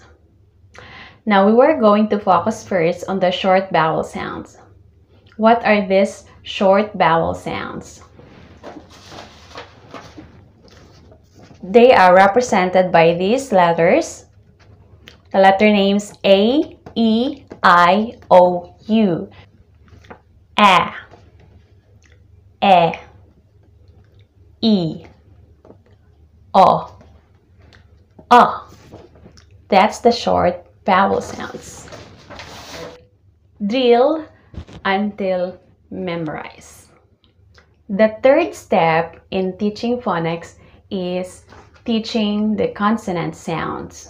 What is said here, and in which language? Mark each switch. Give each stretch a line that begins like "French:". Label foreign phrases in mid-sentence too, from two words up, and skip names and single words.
English: Now we were going to focus first on the short vowel sounds. What are these short vowel sounds? They are represented by these letters. The letter names A, E, I, O, U. E, E, O, A. That's the short vowel sounds. Drill until memorize. The third step in teaching phonics is teaching the consonant sounds.